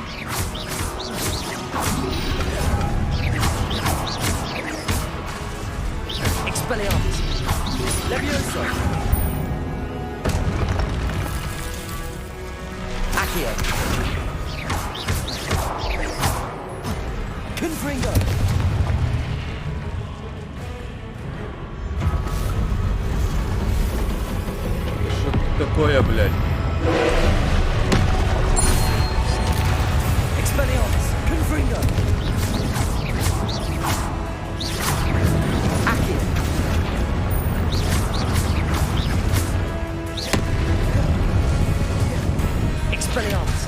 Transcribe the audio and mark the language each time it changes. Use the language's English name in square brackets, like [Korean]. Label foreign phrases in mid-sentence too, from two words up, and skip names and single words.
[Latin] Expelliarmus. Levioso. Accio. Confringo. [Russian] Что такое, блядь? [Latin] Expelliarmus. Confringo. Accio. Expelliarmus.